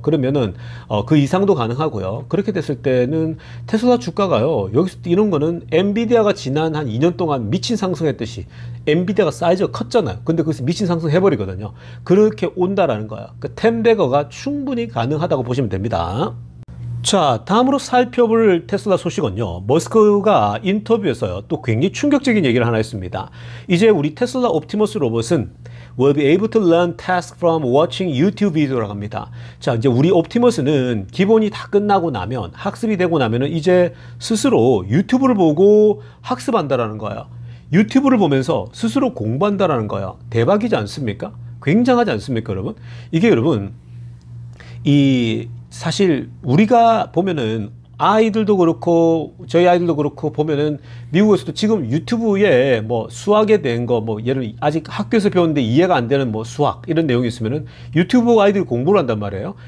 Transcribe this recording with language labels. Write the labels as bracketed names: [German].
[Korean] 그러면은 그 이상도 가능하고요. 그렇게 됐을 때는 테슬라 주가가요, 여기서 뛰는 거는 엔비디아가 지난 한 2년 동안 미친 상승했듯이, 엔비디아가 사이즈가 컸잖아요. 근데 거기서 미친 상승 해버리거든요. 그렇게 온다라는 거예요. 그 10배거가 충분히 가능하다고 보시면 됩니다. 자, 다음으로 살펴볼 테슬라 소식은요, 머스크가 인터뷰에서요, 또 굉장히 충격적인 얘기를 하나 했습니다. 이제 우리 테슬라 옵티머스 로봇은 [English] will be able to learn tasks from watching YouTube video라고 합니다. [Korean] 자, 이제 우리 옵티머스는 기본이 다 끝나고 나면, 학습이 되고 나면은 이제 스스로 유튜브를 보고 학습한다라는 거예요. 유튜브를 보면서 스스로 공부한다라는 거예요. 대박이지 않습니까? 굉장하지 않습니까, 여러분? 이게 여러분, 사실 우리가 보면은, 아이들도 그렇고 저희 아이들도 그렇고 보면은, 미국에서도 지금 유튜브에 뭐 수학에 대한 거, 뭐 예를 아직 학교에서 배웠는데 이해가 안 되는 뭐 수학 이런 내용이 있으면은 유튜브 보고 아이들이 공부를 한단 말이에요.